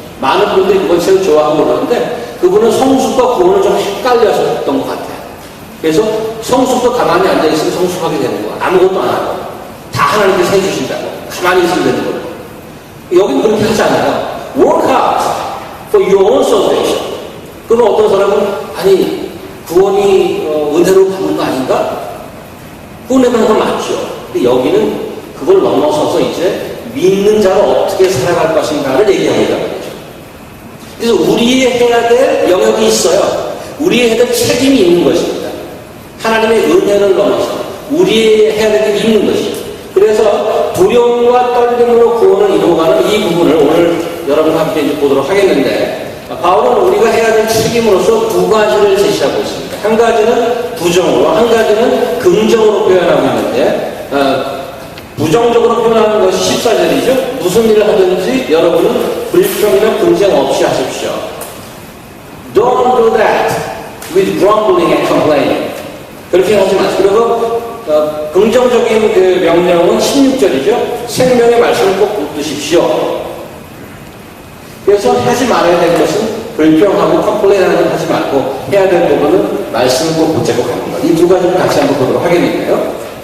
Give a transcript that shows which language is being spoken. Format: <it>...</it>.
<ko>많은 분들이 그걸 제일 좋아하고 그러는데 그분은 성숙과 구원을 좀 헷갈려졌던 것 같아요. 그래서 성숙도 가만히 앉아있으면 성숙하게 되는 거야. 아무것도 안 하고 다 하나님께서 해주신다고 가만히 있으면 되는 거예요. 여기는 그렇게 하지 않아요.</ko> <en>Work out for your own salvation.</en> <ko>그러면 어떤 사람은 아니 구원이 은혜로 받는 거 아닌가? 구원에 받는 건 맞죠. 근데 여기는 그걸 넘어서서 이제 믿는 자가 어떻게 살아갈 것인가를 얘기합니다. 그래서 우리의 해야 될 영역이 있어요. 우리의 해야 될 책임이 있는 것입니다. 하나님의 은혜를 넘어서 우리의 해야 될 게 있는 것이죠. 그래서 두려움과 떨림으로 구원을 이루어가는 이 부분을 오늘 여러분과 함께 이제 보도록 하겠는데, 바울은 우리가 해야 될 책임으로서 두 가지를 제시하고 있습니다. 한 가지는 부정으로, 한 가지는 긍정으로 표현하고 있는데, 부정적으로 표현하는 것이 14절이죠. 무슨 일을 하든지 여러분은 불평이나 분쟁 없이 하십시오.</ko> <en>Don't do that with grumbling and complaining.</en> <ko>그렇게 하지 마세요. 그리고 긍정적인 그 명령은 16절이죠. 생명의 말씀을 꼭 붙드십시오. 그래서 하지 말아야 될 것은 불평하고 컴플레인하는 건 하지 말고 해야 될 부분은 말씀을 꼭 붙잡고 가는 것. 이 두 가지를 같이 한번 보도록 하겠는데요.</ko>